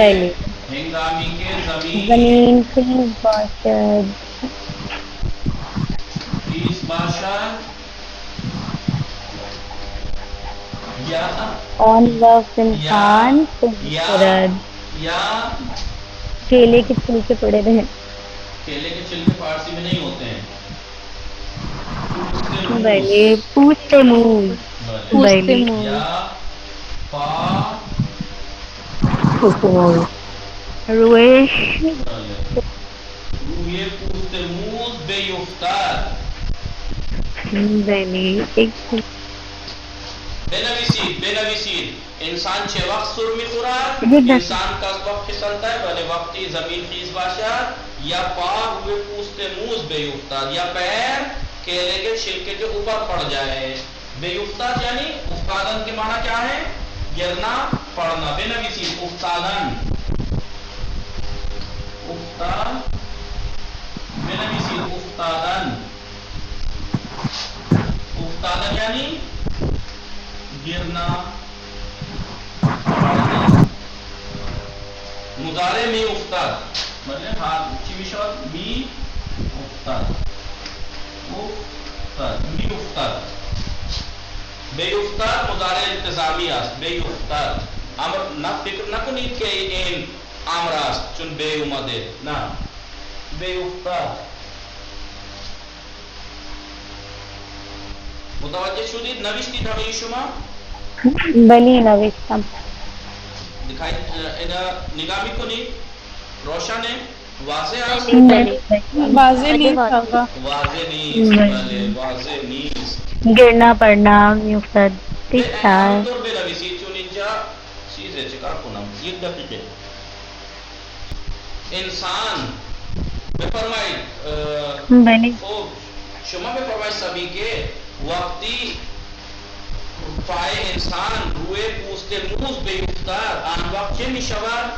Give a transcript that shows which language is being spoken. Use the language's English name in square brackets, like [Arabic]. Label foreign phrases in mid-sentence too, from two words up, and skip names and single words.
[Persian] بله. هنگامی که زمین خیس باشد. خیس باشد یا آن وقت انسان خورد. یا [Urdu] کیلے کے چھلکے پڑے رہے. کیلے کے چھلکے فارسی میں نہیں ہوتے ہیں. [Persian] بله پوست موز. بله یا پا پوست موز. روش روی پوست موز بیفتد. بله ایک بنویسید انسان چه وقت سر میخورد؟ بله. [Urdu] انسان کا وقت پھسلتا ہے [Persian] بله وقتی زمین خیز باشد یا پا روی پوست موز بیفتد [Urdu] یا پیر کیلے کے چھلکے کے اوپر پڑ جائے. [Persian] بیفتد یعنی افتادن [Urdu] کے معنی کیا ہے؟ گرنا پڑنا. [Persian] بنویسید افتادن بنویسید افتادن. افتادن یعنی [Urdu] گرنا پڑنا. [Persian] مضارع می افتاد مطلب چی میشود؟ می افتاد. می افتاد بیفتاد مضارع التزامی است. بیفتاد امر نه فکر نکنید که این امر است چون بی اومده. نه بیفتاد. متوجه شدید؟ نوشتید همه شما؟ بله نوشتم. دکھائی نگاہ میکنید روشن واضح است؟ [Urdu] واضح نہیں ہوگا. [Persian] واضح نیست. بله واضح نیست. [Urdu] گرنا پڑنا میافتد. ٹھیک ٹھاک. [Persian] همینطور بنویسید چون اینجا چیزه چکار کنم یک دقیقه. انسان بفرمایید بله خب شما بفرمایید سبھی که وقتی پای انسان روی پوست موز بیفتد آن وقت چه میشود؟